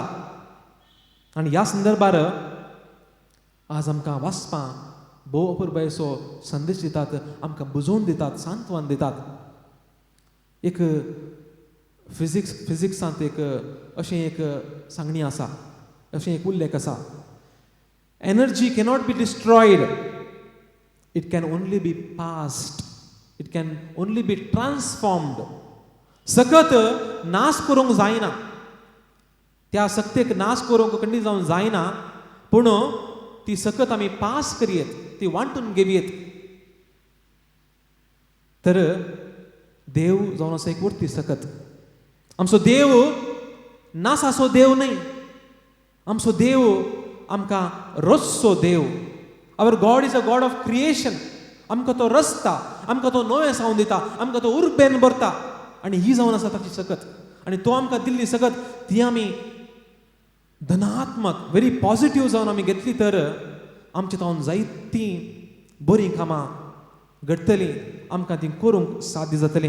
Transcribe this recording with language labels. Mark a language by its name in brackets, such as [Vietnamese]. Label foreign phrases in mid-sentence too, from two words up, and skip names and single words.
[Konkani] आनी ह्या संदर्भार आज आमकां वाचपां भोव अपुरबायेचो संदेश दितात, आमकां बुजोवन दितात, सांत्वन दितात. एक फिजिक्सांत अशें एक सांगणी आसा, अशें एक उल्लेख आसा, [English] Energy cannot be destroyed, it can only be passed, it can only be transformed. [Konkani] सकत नाश करूंक जायना, त्या सक्तेक नाश करूंक खंडी जावंक जायना, पूण ती सकत आमी पास करियेत, ती वांटून घेवयेत. तर देव जावन आसा एक उरती सकत. आमचो देव नासाचो देव न्हय, आमचो देव आमकां रोसचो देव. [English] Our God is a God of creation. [Konkani] आमकां तो रचता, आमकां तो नवें सावन दिता, आमकां तो उर्बेन भरता, आनी ही जावन आसा ताची सकत. आनी तो आमकां दिल्ली सकत ती आमी धनात्मक, [English] very positive [Konkani] जावन आमी घेतली तर आमच्या तावन जायतीं बरीं कामां घडटलीं, आमकां ती करूंक साध्य जातलीं.